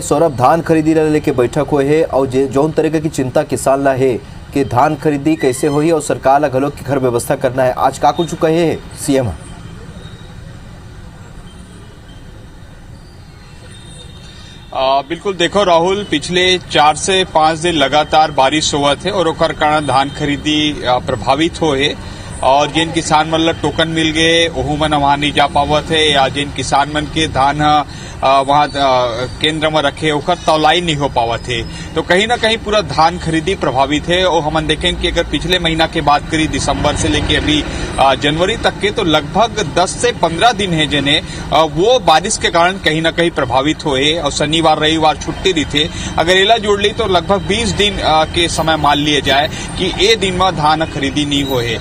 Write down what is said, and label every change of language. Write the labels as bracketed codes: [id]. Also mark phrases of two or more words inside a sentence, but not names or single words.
[hne] सौरभ, धान खरीदी लेके बैठक हुए है और जौन तरीके की चिंता किसान ला है कि धान खरीदी कैसे हुई और सरकार ला घलों की घर व्यवस्था करना है, आज का कुछ कहे है सीएम? बिल्कुल देखो राहुल, पिछले 4 से 5 दिन लगातार बारिश हुआ थे और ओकर कारण धान खरीदी प्रभावित होए और जिन किसान मन ला टोकन मिल गए ओहू मन वहां नहीं जा पावत है या जिन किसान मन के धान वहां केंद्र में रखे ओकर तौलाई नहीं हो पावत है। तो कहीं ना कहीं पूरा धान खरीदी प्रभावित है। और हम देखें कि अगर पिछले महीना की बात करी दिसंबर से लेके अभी जनवरी तक के, तो लगभग 10 से 15 दिन है जिन्हें वो बारिश के कारण कहीं ना कहीं प्रभावित हुए और शनिवार रविवार छुट्टी दी थे। अगर एला जोड़ ली तो लगभग 20 दिन के समय मान लिए जाए कि ये दिन में धान खरीदी नहीं हुए।